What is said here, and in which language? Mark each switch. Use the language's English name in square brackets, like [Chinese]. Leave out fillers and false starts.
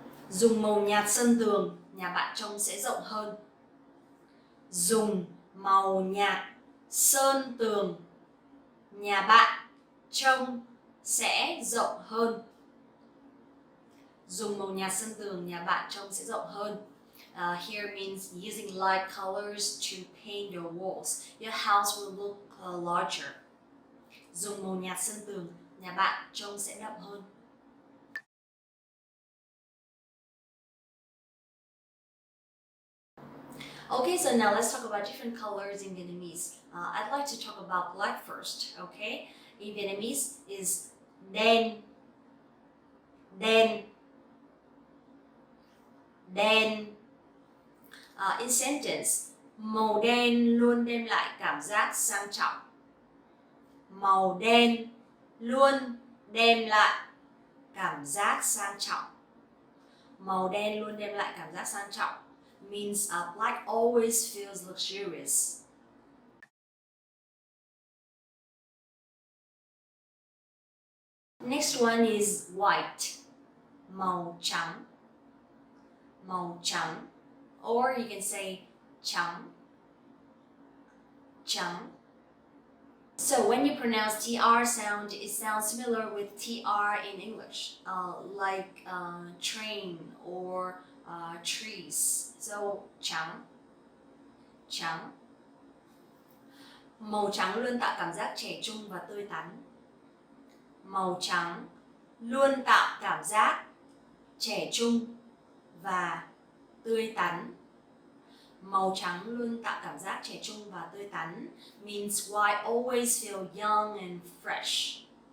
[Vietnamese] Dùng màu nhạt sơn tường, nhà bạn trông sẽ rộng hơn. Dùng màu nhạt sơn tường, nhà bạn trông sẽ rộng hơn. Dùng màu nhạt sơn tường, nhà bạn trông sẽ rộng hơn. [English] Here means using light colors to paint your walls. Your house will look larger. [Vietnamese] Dùng màu nhạt sơn tường, nhà bạn trông sẽ đậm hơn. [English] Okay, so now let's talk about different colors in Vietnamese. I'd like to talk about black first, okay? In Vietnamese is [Vietnamese] đen, đen, đen. [English] In sentence, [Vietnamese] màu đen luôn đem lại cảm giác sang trọng. Màu đen luôn đem lại cảm giác sang trọng. Màu đen luôn đem lại cảm giác sang trọng [English] means black always feels luxurious. Next one is white, [Vietnamese] màu trắng, màu trắng. [English] Or you can say [Vietnamese] trắng, trắng. [English] So when you pronounce TR sound, it sounds similar with TR in English, like train or trees. [Vietnamese] So trắng, trắng. Màu trắng luôn tạo cảm giác trẻ trung và tươi tắn. Màu trắng luôn tạo cảm giác trẻ trung và tươi tắn. Màu trắng luôn tạo cảm giác trẻ trung và tươi tắn [English] means white always feel young and fresh.